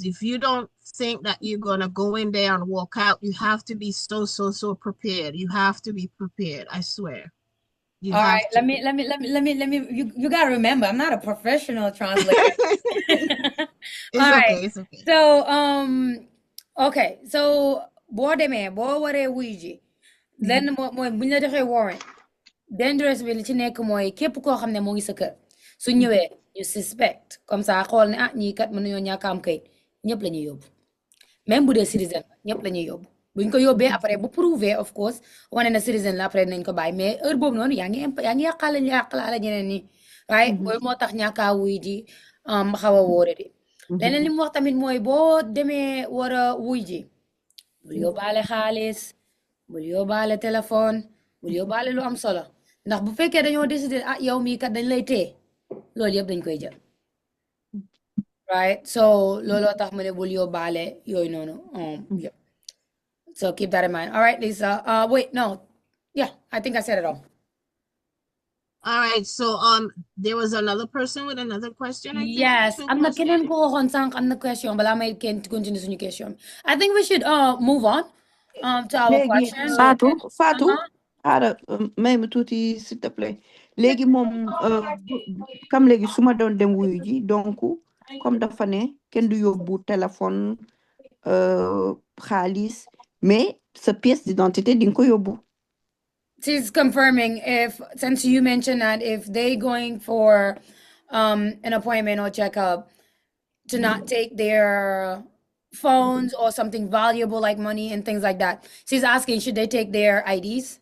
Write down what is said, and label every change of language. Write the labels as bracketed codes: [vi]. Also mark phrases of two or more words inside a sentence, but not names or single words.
[en] If you don't think that you're going to go in there and walk out, you have to be so prepared. You have to be prepared. I swear. All right, let me, you gotta remember, I'm not a professional translator. It's okay. So, okay, so, [wo] boo demee boo waree wuy ji, lenn mooy buñ la defee warrant, dangerous bi li ci nekk mooy képp koo xam ne moo ngi sa kër, su ñëwee ñu suspect, [fr] comme ça [wo] xool ne ah ñii kat mën nañoo ñàkk am kayit, ñëpp la ñuy yóbbu, même bu dee citizen ñëpp la ñuy yóbbu. buñ ko yóbbee après bu prouvé [en] of course [wo] wane na citizen la après nañ ko bàyyi [fr] mais heure [wo] boobu noonu yaa ngi yàqalaale ñeneen ñi right loolu moo tax ñàkkaa wuy ji xaw a wóore di leneen li mu wax tamit mooy boo demee war a wuy ji bul yóbbaale xaalis bul yóbbaale téléphone bul yóbbaale lu am solo ndax bu fekkee dañoo décider ah yow mii kat dañ lay téye loolu yëpp dañ koy jël right so looloo tax mu ne bul yóbbaale yooyu noonu yëpp. [en] So keep that in mind. All right, Lisa. Wait, no. Yeah, I think I said it all. All right. So there was another person with another question. I think. Yes, I'm not kidding. Go on, sank. I'm the question, but I might continue to question. I think we should move on to our question. [wo] Fatou, may ma tuuti [fr] s'il te plaît. [wo] Léegi moom comme léegi su ma doon dem wuyu ji donc comme dafa ne kenn du yóbbu téléphone xaalis mais sa [fr] pièce d'identité [wo] di nga ko yóbbu. [en] She's confirming since you mentioned that if they going for an appointment or checkup to not take their phones or something valuable like money and things like that. She's asking, should they take their IDs?